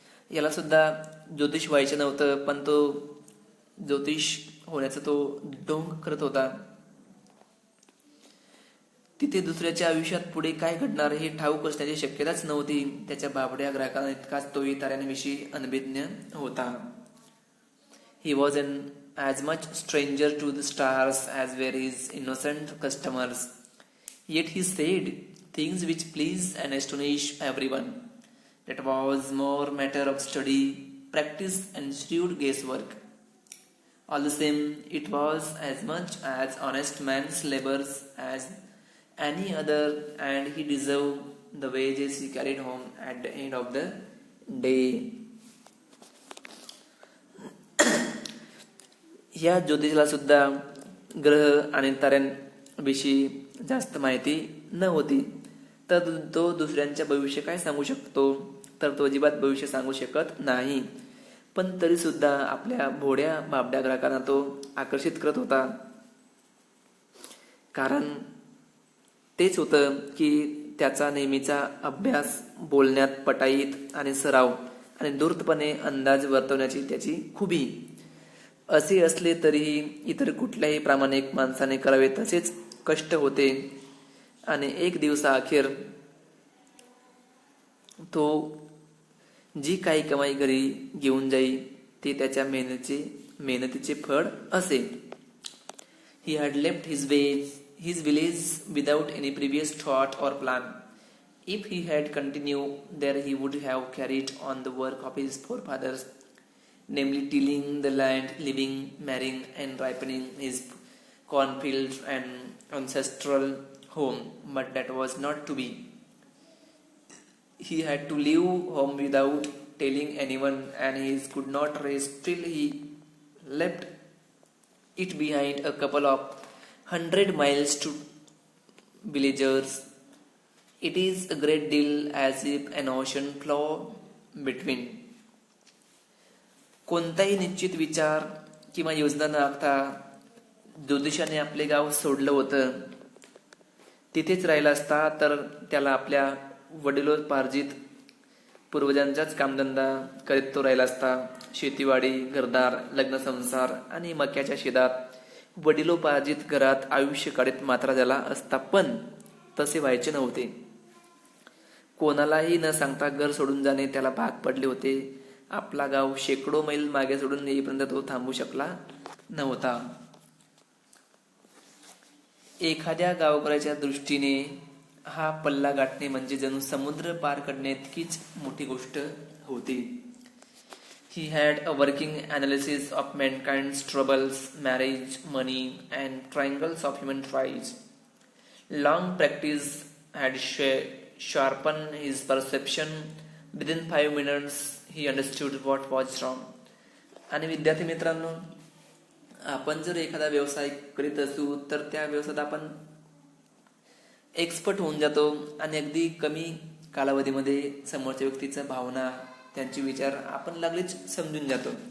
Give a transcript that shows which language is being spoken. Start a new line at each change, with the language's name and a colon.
Marathi: याला सुद्धा ज्योतिष व्हायचं नव्हतं, पण तो ज्योतिष होण्याचा तो ढोंग करत होता. तिथे दुसऱ्याच्या आयुष्यात पुढे काय घडणार हे ठाऊक असण्याची शक्यताच नव्हती. त्याच्या बाबड्या ग्राहकांना इतकाच तोही ताऱ्यांविषयी अनभिज्ञ होता.
English: He was as much stranger to the stars as were his innocent customers. Yet he said things which pleased and astonished everyone. That was more matter of study, practice and shrewd guesswork. All the same, it was as much as honest man's labors as any other, and he deserved the wages he carried home at the end of the day.
Marathi: या ज्योतिषाला सुद्धा ग्रह आणि ताऱ्यांविषयी जास्त माहिती न होती. तर तो दुसऱ्यांच्या भविष्य काय सांगू शकतो? तर तो अजिबात भविष्य सांगू शकत नाही. पण तरी सुद्धा आपल्या भोड्या बाबड्या ग्राहकांना तो आकर्षित करत होता. कारण तेच होतं की त्याचा नेहमीचा अभ्यास, बोलण्यात पटाईत आणि सराव आणि धूर्तपणे अंदाज वर्तवण्याची त्याची खुबी. असे असले तरीही इतर कुठल्याही प्रामाणिक माणसाने करावे तसेच कष्ट होते आणि एक दिवसाअखेर तो जी काही कमाई घरी घेऊन जाई ते त्याच्या मेहनतीचे फळ असे.
English: He had left his village without any previous thought or plan. If he had continued there, he would have carried on the work of his forefathers, namely tilling the land, living, marrying and ripening his cornfields and ancestral home. But that was not to be. He had to leave home without telling anyone, and he could not rest till he left it behind a couple of 100 miles to villagers. It is a great deal as if an ocean flowed between.
Marathi: कोणताही निश्चित विचार किंवा योजना न आखता ज्योतिषाने आपले गाव सोडलं होतं. तिथेच राहिला असता तर त्याला आपल्या वडिलोपार्जित पूर्वजांचाच कामधंदा करीत तो राहिला असता. शेतीवाडी, घरदार, लग्न संसार आणि मक्याच्या शेतात वडिलोपार्जित घरात आयुष्य काढत मात्र झाला असता. पण तसे व्हायचे नव्हते. कोणालाही न सांगता घर सोडून जाणे त्याला भाग पडले होते. आपला गाव शेकडो मैल मागे सोडून येईपर्यंत तो थांबू शकला नव्हता. एखाद्या गावकऱ्याच्या दृष्टीने हा पल्ला गाठणे म्हणजे जणू समुद्र पार करणे इतकीच मोठी गोष्ट होती.
English: He had a working analysis of mankind's troubles, marriage, money, and triangles of human tries. Long practice had sharpened his perception. Within 5 minutes, he understood what was wrong.
Marathi: आणि विद्यार्थी मित्रांनो, आपण जर एखादा व्यवसाय करीत असू तर त्या व्यवसायात आपण एक्सपर्ट होऊन जातो आणि अगदी कमी कालावधीमध्ये समोरच्या व्यक्तीचा भावना, त्यांचे विचार आपण लागलीच समजून जातो.